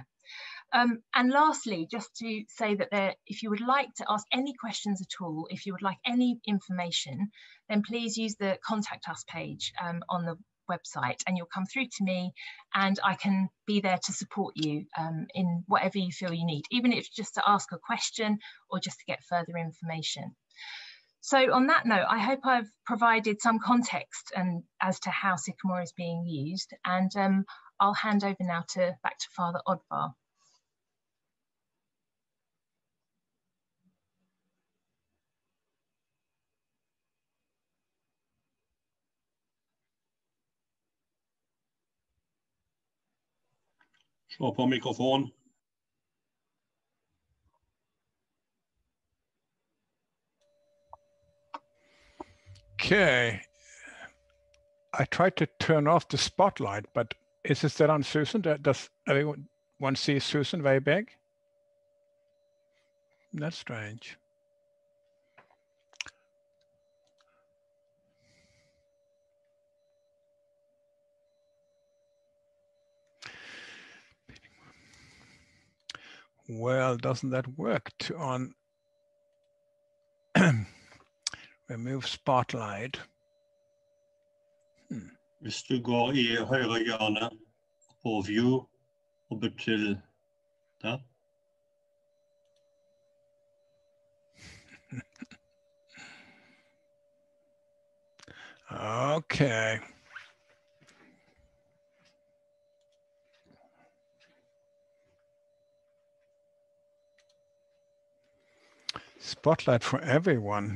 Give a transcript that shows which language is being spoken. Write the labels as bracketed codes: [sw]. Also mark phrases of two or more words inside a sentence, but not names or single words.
[en] And lastly, just to say that if you would like to ask any questions at all, if you would like any information, then please use the Contact Us page on the website, and you'll come through to me, and I can be there to support you in whatever you feel you need, even if it's just to ask a question or just to get further information. So on that note, I hope I've provided some context as to how Sycamore is being used, and I'll hand over now back to Father Oddvar. [no] Slå på mikrofon. [en] Okay. I tried to turn off the spotlight, but is it still on Susan? Does everyone see Susan very big? That's strange. Well, doesn't that work on remove spotlight? [no] Hvis du går I høyre hjørne på view og bytt til der. [en] Okay. Spotlight for everyone.